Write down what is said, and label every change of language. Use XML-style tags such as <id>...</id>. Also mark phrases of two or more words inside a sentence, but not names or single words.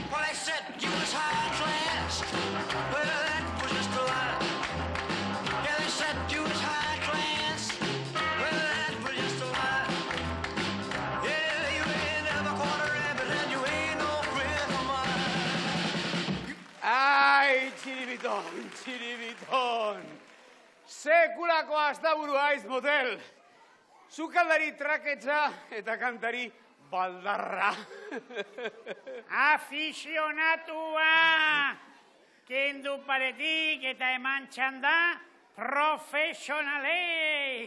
<en>Well, they said you was high class, well, that was just a lie. Yeah, they said you was high class, well, that was just a lie. Yeah, you ain't never caught a rabbit and you ain't no friend of mine.</en> <eu>Ai, Txiribiton, Txiribiton. Sekulako astaburu aiz motel. Sukaldari traketxa eta kantari baldarra. Afizionatua! Kendu paretik eta eman txanda profesionalei!</eu>